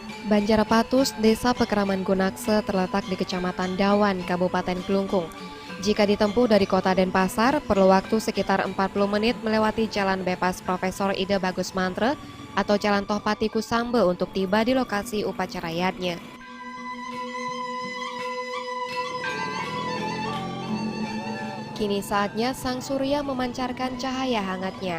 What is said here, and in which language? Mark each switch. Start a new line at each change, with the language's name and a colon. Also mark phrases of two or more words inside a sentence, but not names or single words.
Indonesian: Banjarpatus, Desa Pekraman Gunakse terletak di Kecamatan Dawan, Kabupaten Kelungkung. Jika ditempuh dari kota Denpasar, perlu waktu sekitar 40 menit melewati Jalan Bebas Profesor Ida Bagus Mantre atau Jalan Tohpati Kusambe untuk tiba di lokasi upacara yatnya. Kini saatnya sang surya memancarkan cahaya hangatnya.